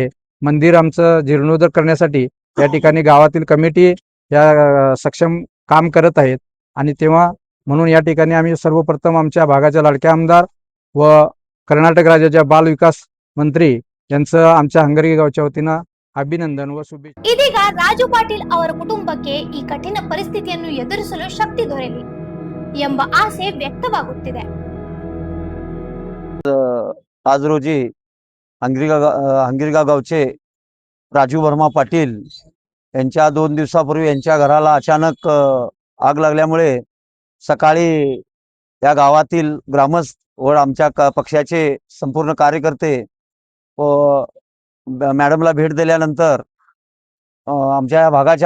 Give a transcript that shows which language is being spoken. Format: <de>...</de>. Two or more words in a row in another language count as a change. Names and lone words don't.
<mr>मंदिर आमचं जीर्णोद्धार करण्यासाठी या ठिकाणी गावातील कमिटी या सक्षम काम करत आहेत. आणि तेव्हा म्हणून या ठिकाणी आम्ही सर्वप्रथम आमच्या भागाच्या लाडक्या आमदार व कर्नाटक राज्याच्या बाल विकास मंत्री यांचं आमच्या हंगरी गावच्या वतीनं अभिनंदन व शुभेच्छा.</mr> <kn>ಇದೀಗ ರಾಜು ಪಾಟೀಲ್ ಅವರ ಕುಟುಂಬಕ್ಕೆ ಈ ಕಠಿಣ ಪರಿಸ್ಥಿತಿಯನ್ನು ಎದುರಿಸಲು ಶಕ್ತಿ ದೊರೆಯಲಿ ಎಂಬ ಆಸೆ ವ್ಯಕ್ತವಾಗುತ್ತಿದೆ.</kn> <mr>आज रोजी हंगिरगाव गावचे राजू भर्मा पाटील यांच्या 2 दिवसापूर्वी यांच्या घराला अचानक आग लागल्यामुळे सकाळी या गावातील ग्रामस्थ व आमच्या पक्षाचे संपूर्ण कार्यकर्ते व मॅडमला भेट दिल्यानंतर आमच्या भागाचे</mr>